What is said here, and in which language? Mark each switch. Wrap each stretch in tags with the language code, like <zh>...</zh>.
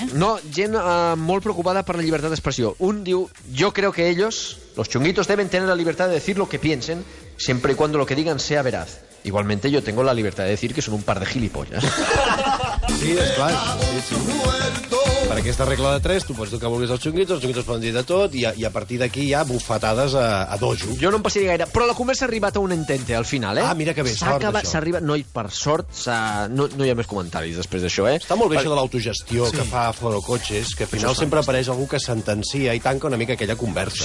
<ca>No, gent molt preocupada per la llibertat d'expressió. Un diu,</ca> <es>yo creo que ellos, los chunguitos, deben tener la libertad de decir lo que piensen, siempre y cuando lo que digan sea veraz. Igualmente yo tengo la libertad de decir que son un par de gilipollas.</es> <ca>Sí, esclar. Sí. Per aquesta regla de 3, tu pots dir que vulguis els xunguitos poden dir de tot, i a partir d'aquí hi ha bufetades a dojo. Jo no em passaria gaire, però la conversa ha arribat a un entente al final, Ah, mira que bé, sort, això. S'arriba... No, i per sort, no hi ha més comentaris després d'això, Està molt bé això de l'autogestió que fa Foro Cotxes, que al final sempre apareix algú que sentencia i tanca una mica aquella conversa.</ca>